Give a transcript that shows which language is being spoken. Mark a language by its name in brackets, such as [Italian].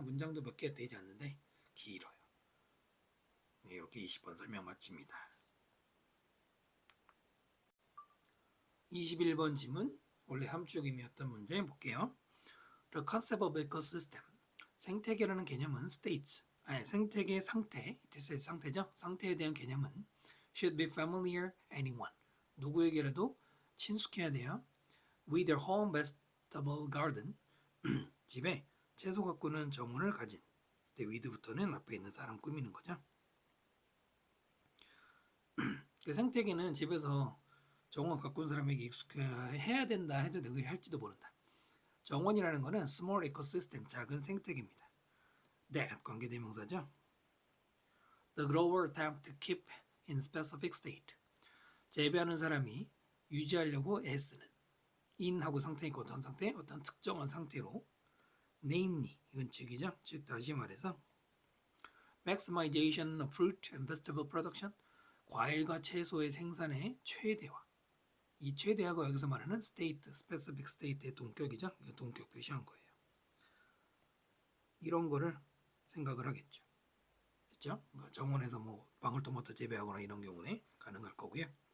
[Korean] 문장도 몇 개 되지 않는데 길어요. 네, 이렇게 20번 설명 마칩니다. 21번 지문, 원래 함축 의미였던 문제 볼게요. [English] The concept of ecosystem. [Korean] 생태계라는 개념은 states, 생태계 상태, 상태죠. 상태에 대한 개념은 [English] should be familiar anyone. [Korean] 누구에게라도 친숙해야 돼요. [English] With their home vegetable garden. [Korean] 집에 채소 가꾸는 정원을 가진. 이때 with부터는 앞에 있는 사람 꾸미는 거죠. 그 생태계는 집에서 정원 가꾸는 사람에게 익숙해야 된다 해도 되고 할지도 모른다. 정원이라는 거는 [English] small ecosystem, [Korean] 작은 생태계입니다. That 관계대명사죠. [English] The grower attempt to keep in specific state. [Korean] 재배하는 사람이 유지하려고 애쓰는. in하고 상태니까 어떤 상태? 어떤 특정한 상태로. namely, 이건 즉이죠. 즉 다시 말해서 [English] maximization of fruit and vegetable production. [Korean] 과일과 채소의 생산의 최대화. 이 최대화가 여기서 말하는 state, [English] specific state [Korean] 의 동격이죠. 동격 표시한 거예요. 이런 거를 생각을 하겠죠. 그렇죠? 정원에서 뭐 방울토마토 재배하거나 이런 경우에 가능할 거고요.